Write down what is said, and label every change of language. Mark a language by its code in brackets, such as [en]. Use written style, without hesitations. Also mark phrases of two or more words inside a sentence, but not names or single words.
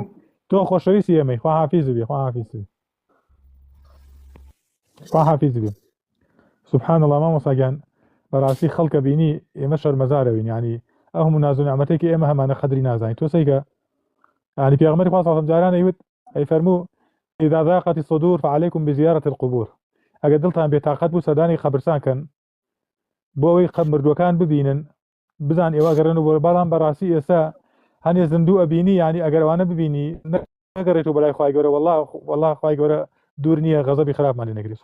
[ckb] تۆ خۆشەویستی ئێمەی خوا حافیز بێ [ar] سبحان الله [ckb] مامۆستاگیان بەڕاستی خەڵکە بینی ئێمە شەرمەزارەوین، یعنی ئەو هەموو ناز و نیعمەتێکی ئێمە هەمانە قەدری نازانین. تۆ سەیکە يعني پێغەمبەری خوا [ar] صلی الله علیه [ckb] و جاران ئەیوت ئەی فەرموو [ar] إذا ضاقت الصدور فعليكم بزيارة القبور. [ckb] ئەگەر دڵتان بێتاقەت بوو سەردانی قەبرستان کەن بۆ ئەوەی مردووەکان ببینن، بزان ئێوە گەڕێن و بۆ، بەڵام بەڕاستی ئێستا هەنێ زیندوو ئەبینی، یعنی ئەگەر ئەوانە ببینی نەگەڕێتەوە بەلای خوای گەورە، والله خوای گەورە دوور نییە غەزەبی خراپمان لێ نەگری.